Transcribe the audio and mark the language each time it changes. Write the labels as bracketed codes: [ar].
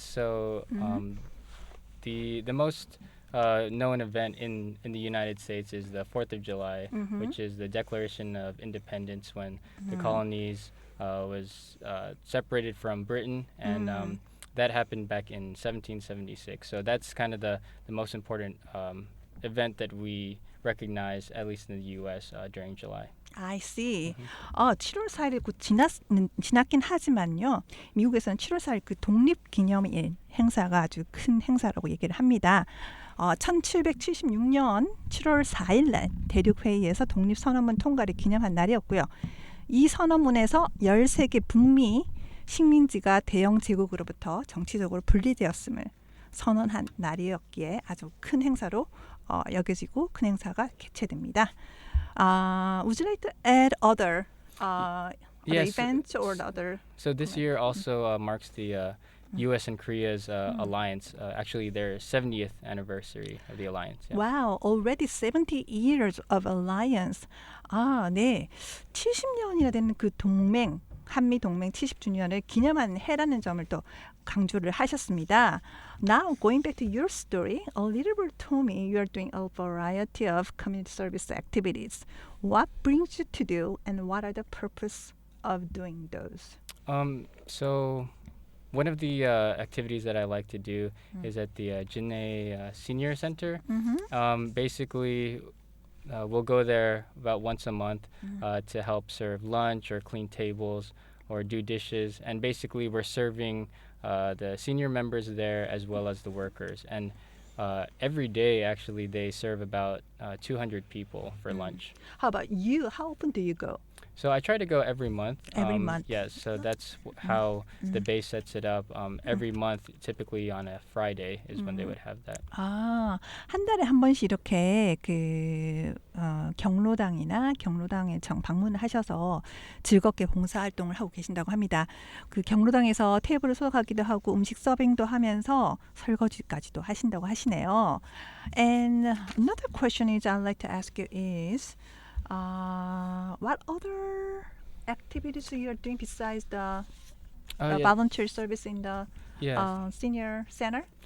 [en] So the most known event in the United States is the 4th of July, which is the Declaration of Independence when the colonies was separated from Britain, and that happened back in 1776. So that's kind of the most important event that we recognize, at least in the U.S. During July. I see. [ko] 7월 4일이 곧 지났긴 하지만요. 미국에서는 7월 4일 그 독립기념일 행사가 아주 큰 행사라고 얘기를 합니다. 1776년 7월 4일 날 대륙회의에서 독립선언문 통과를 기념한 날이었고요. 이 선언문에서 13개 북미 식민지가 대영 제국으로부터 정치적으로 분리되었음을 선언한 날이었기에 아주 큰 행사로 여겨지고 큰 행사가 개최됩니다. [en] Would you like to add other Yes. events or other? So this year also marks the U.S. and Korea's alliance, actually their 70th anniversary of the alliance. Yeah. Wow, already 70 years of alliance. [ko] 네. 70년이나 되는 그 동맹, 한미 동맹 70주년을 기념한 해라는 점을 또 강조를 하셨습니다. [en] Now, going back to your story, a little bit told me you are doing a variety of community service activities. What brings you to do, and what are the purpose of doing those? So one of the activities that I like to do is at the Jinhae Senior Center. Basically, we'll go there about once a month to help serve lunch or clean tables or do dishes. And basically, we're serving the senior members there as well as the workers. And every day, actually, they serve about 200 people for lunch. How about you? How often do you go? So I try to go every month. Every month. Yes, so that's how the base sets it up. Every month, typically on a Friday, is when they would have that. [ko] 한 달에 한 번씩 이렇게 그 경로당이나 경로당에 방문을 하셔서 즐겁게 봉사활동을 하고 계신다고 합니다. 그 경로당에서 테이블을 소독하기도 하고 음식 서빙도 하면서 설거지까지도 하신다고 하시네요. [en] And another question is I'd like to ask you is what other activities you are doing besides the volunteer service in the senior center?